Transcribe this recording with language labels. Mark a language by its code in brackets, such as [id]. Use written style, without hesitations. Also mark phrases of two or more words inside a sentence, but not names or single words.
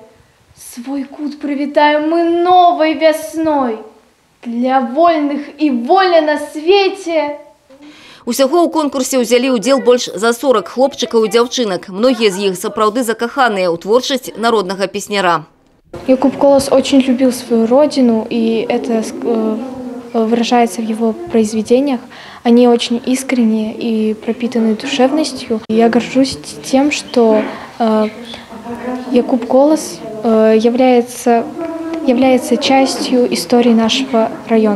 [be] Свой кут прывітаем мы новай вясной. Для вольных і воля на свеце. Усяго ў конкурсе ўзялі ўдзел больш за 40 хлопчыкаў і дзяўчынак. Многія з іх сапраўды закаханыя ў творчасць народнага песняра. [ru] Якуб Колос очень любил свою родину, и это выражается в его произведениях. Они очень искренние и пропитаны душевностью. Я горжусь тем, что Якуб Колос является частью истории нашего района.